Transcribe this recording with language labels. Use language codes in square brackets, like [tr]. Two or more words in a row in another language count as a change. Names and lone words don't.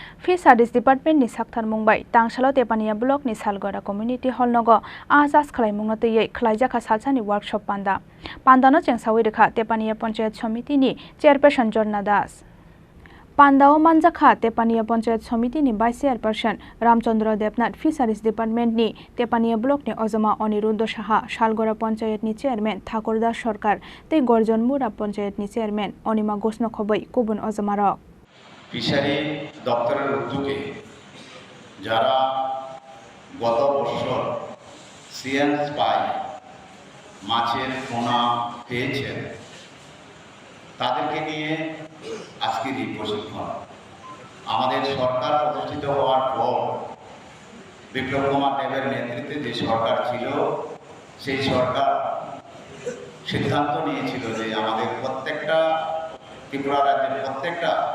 [trp] Fisheries Department ni sakthar mungbai tangsalo Tepania block ni Salgora community hall nogo asas khlai mungno tei khlaijaka salsani workshop pandano chengsawi rekha Tepania Panchayat Samiti ni chairperson Jorna Das Pandao manjakha Tepania Panchayat Samiti ni [en] vice chairperson [trp] Ramchandra Debnath Fisheries Department ni Tepania block ni Ojama Aniruddha Saha Salgora Panchayat ni chairman Thakurdas Sarkar tei Gorjon Mura Panchayat ni chairman Onima Gosno khobai kubun Ojamarok [bn] ফিশারি দপ্তরের উদ্যোগে যারা গত বছর সিএনস পাই মাছের পোনা পেয়েছেন তাদেরকে নিয়ে আজকের এই প্রশিক্ষণ আমাদের সরকার প্রতিষ্ঠিত হওয়ার পর বিপ্লব কুমার দেবের নেতৃত্বে যে সরকার ছিল সেই সরকার সিদ্ধান্ত নিয়েছিল যে আমাদের প্রত্যেকটা ত্রিপুরা রাজ্যের প্রত্যেকটা